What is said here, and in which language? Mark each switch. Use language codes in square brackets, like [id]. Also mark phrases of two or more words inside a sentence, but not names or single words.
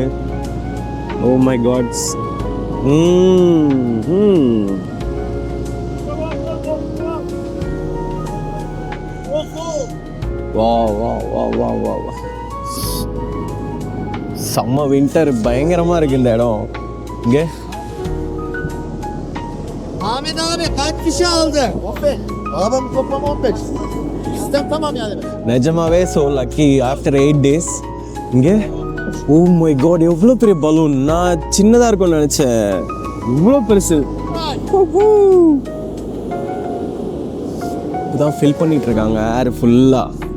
[en] Oh my gods. [ta] வா வா வா வா வா வா. செம்ம வின்டர், பயங்கரமாக இருக்குது இந்த இடம். இங்கே [tr] Ahmet abi kaç kişi aldı? 15. Adam toplam 15. Sistem tamam yani. [ta] நிஜமாவே [en] so lucky. after 8 days [ta] இங்கே [en] oh my god, [ta] எவ்வளோ பெரிய பலூன். நான் சின்னதாக இருக்கும்னு நினச்சேன், இவ்வளோ பெருசு. இப்போதான் ஃபில் பண்ணிட்டு இருக்காங்க ஏர் ஃபுல்லாக.